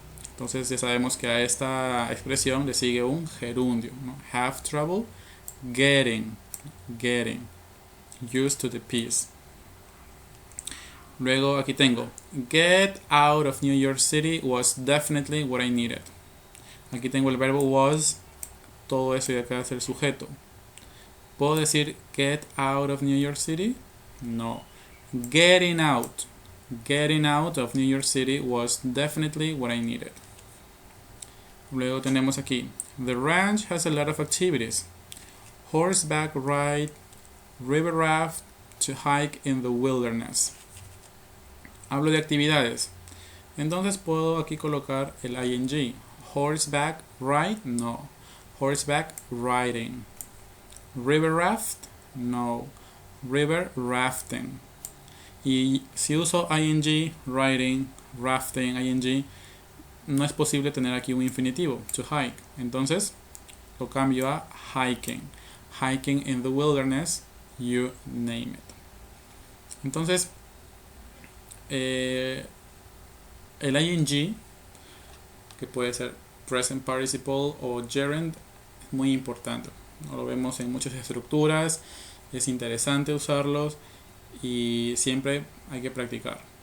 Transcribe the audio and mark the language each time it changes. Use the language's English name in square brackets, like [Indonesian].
[Spanish] Entonces ya sabemos que a esta expresión le sigue un gerundio, ¿no? [English] Have trouble getting used to the peace. [Spanish] Luego aquí tengo [English] get out of New York City was definitely what I needed. [Spanish] Aquí tengo el verbo was, todo eso de acá es el sujeto. ¿Puedo decir [English] get out of New York City? [Spanish] No. [English] Getting out of New York City was definitely what I needed. [Spanish] Luego tenemos aquí [English] the ranch has a lot of activities. Horseback ride, river raft, to hike in the wilderness. [Spanish] Hablo de actividades. Entonces puedo aquí colocar el ing. [English] Horseback ride, no. Horseback riding. River raft, no. River rafting. [Spanish] Y si uso ing, riding, rafting, ing, no es posible tener aquí un infinitivo, to hike. Entonces lo cambio a hiking. [English] Hiking in the wilderness, you name it. [Spanish] Entonces el ing, que puede ser present participle o gerund, es muy importante. Lo vemos en muchas estructuras, es interesante usarlos y siempre hay que practicar.